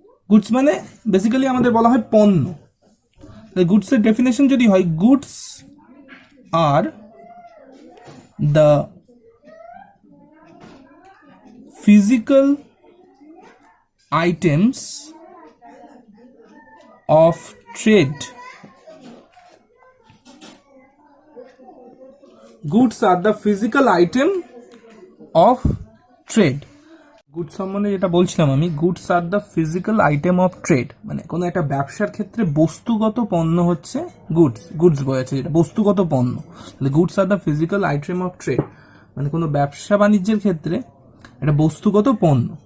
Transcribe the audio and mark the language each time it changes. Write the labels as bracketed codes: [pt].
[bn] Goods মানে basically আমাদের বলা হয় পণ্য। গুডসের ডেফিনেশন যদি হয়, goods আর [en] the physical items of trade. Goods are the physical item of trade. [bn] Goods সম্বন্ধে যেটা বলছিলাম আমি, [en] goods are the physical item of trade, [bn] মানে কোনো একটা ব্যবসার ক্ষেত্রে বস্তুগত পণ্য হচ্ছে গুডস বলেছে, যেটা বস্তুগত পণ্য। তাহলে [en] goods are the physical item of trade, [bn] মানে কোনো ব্যবসা বাণিজ্যের ক্ষেত্রে এটা বস্তুগত পণ্য।